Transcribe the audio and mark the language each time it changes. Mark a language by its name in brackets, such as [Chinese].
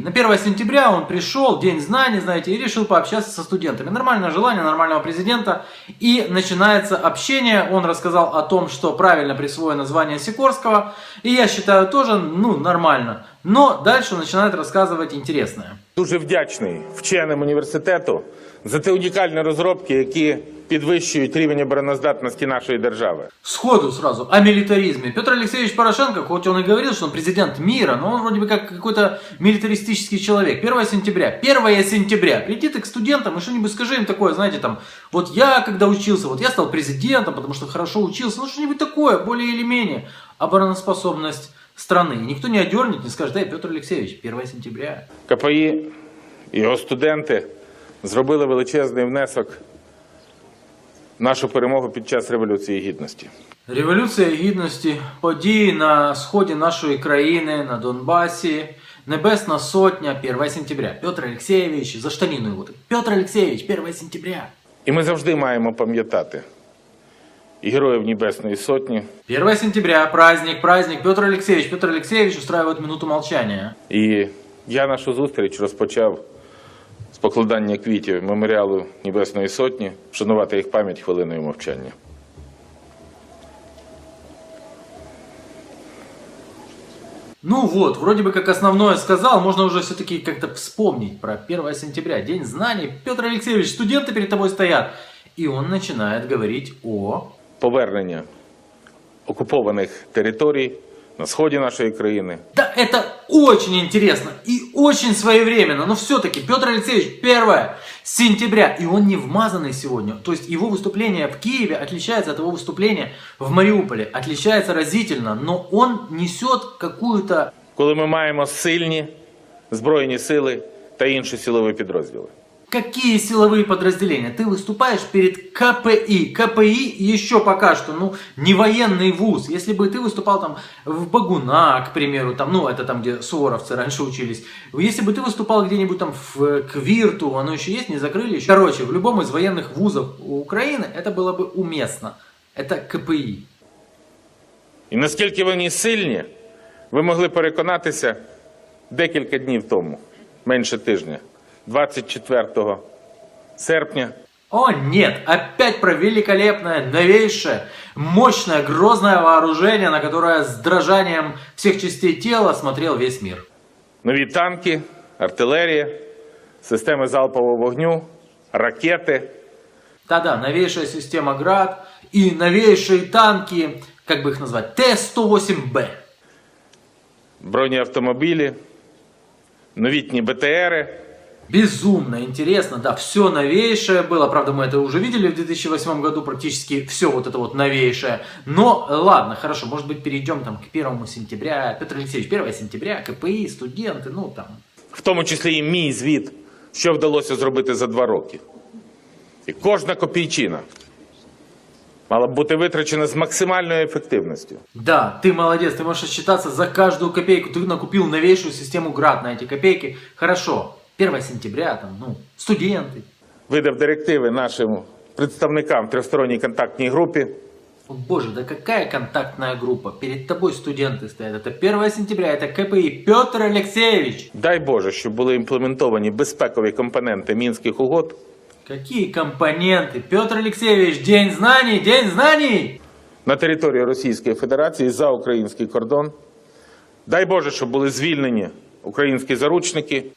[Russian] На 1 сентября он пришел, День знаний, знаете, и решил пообщаться со студентами. Нормальное желание нормального президента. И начинается общение. Он рассказал о том, что правильно присвоено звание Сикорского. И я считаю тоже, нормально. Но дальше он начинает рассказывать интересное. [Ukrainian] Дуже вдячний вченим університету за ті унікальні розробки, які підвищують рівень обороноздатності нашої держави. [Russian] Сходу сразу о милитаризме. Петр Алексеевич Порошенко, хоть он и говорил, что он президент мира, но он вроде бы как какой-то милитаристический человек. 1 сентября. 1 сентября. Приди ты к студентам и что-нибудь скажи им такое, знаете, там, вот я когда учился, вот я стал президентом, потому что хорошо учился, что-нибудь такое, более или менее. Обороноспособность страны. И никто не одернет, не скажет, Петр Алексеевич, 1 сентября. [Ukrainian] КПІ і його студенти зробили величезний внесок в нашу перемогу під час Революції Гідності. Революція Гідності, події на сході нашої країни, на Донбасі, Небесна Сотня, [Russian] 1 сентября. Петр Алексеевич, [Ukrainian] за штанину його. [Russian] Петр Алексеевич, 1 сентября. [Ukrainian] І ми завжди маємо пам'ятати і Героїв Небесної Сотні. [Russian] 1 сентября, праздник, Петр Алексеевич устраивает минуту молчания. [Ukrainian] І я нашу зустріч розпочав з покладання квітів меморіалу Небесної Сотні, вшанувати їх пам'ять хвилиною мовчання. [Russian] Ну вот, вроде бы как основное сказал, можно уже все-таки как-то вспомнить про 1 сентября, День знаний. Петр Алексеевич, студенты перед тобой стоят. И он начинает говорить о... [Ukrainian] Повернення окупованих територій на сході нашої країни. [Russian] Да, это очень интересно и очень своевременно, но все-таки Петр Алексеевич 1 сентября, и он не вмазанный сегодня. То есть его выступление в Киеве отличается от его выступления в Мариуполе, отличается разительно, но он несет какую-то... [Ukrainian] Коли ми маємо сильні збройні сили та інші силові підрозділи. [Russian] Какие силовые подразделения? Ты выступаешь перед КПИ. КПИ еще пока что, не военный вуз. Если бы ты выступал там в Багуна, к примеру, там, это там, где суворовцы раньше учились. Если бы ты выступал где-нибудь там в Квирту, оно еще есть, не закрыли еще. Короче, в любом из военных вузов Украины это было бы уместно. Это КПИ. [Ukrainian] І наскільки вони сильні, ви могли переконатися декілька днів тому, менше тижня. 24 серпня. [Russian] О нет, опять про великолепное, новейшее, мощное, грозное вооружение, на которое с дрожанием всех частей тела смотрел весь мир. [Ukrainian] Нові танки, артилерія, системи залпового вогню, ракети. [Russian] Да-да, новейшая система ГРАД и новейшие танки, как бы их назвать, Т-108Б. [Ukrainian] Бронеавтомобілі, новітні БТРи. [Russian] Безумно интересно, да, все новейшее было, правда мы это уже видели в 2008 году, практически все вот это вот новейшее, но ладно, хорошо, может быть перейдем там к 1 сентября, Петр Алексеевич, 1 сентября, КПИ, студенты, там. [Ukrainian] В тому числі і мій звіт, що вдалося зробити за 2 роки. І кожна копійчина мала б бути витрачена з максимальною ефективністю. [Russian] Да, ты молодец, ты можешь отчитаться за каждую копейку, ты накупил новейшую систему ГРАД на эти копейки, хорошо. 1 сентября, там, студенты. [Ukrainian] Видав директиви нашим представникам в тристоронній контактній групі. [Russian] О боже, да какая контактная группа? Перед тобой студенты стоят. Это 1 сентября, это КПИ. Петр Алексеевич. [Ukrainian] Дай Боже, щоб були імплементовані безпекові компоненти Мінських угод. [Russian] Какие компоненты? Петр Алексеевич, День знаний, День знаний! [Ukrainian] На території Російської Федерації за український кордон. Дай Боже, щоб були звільнені украинские заручники.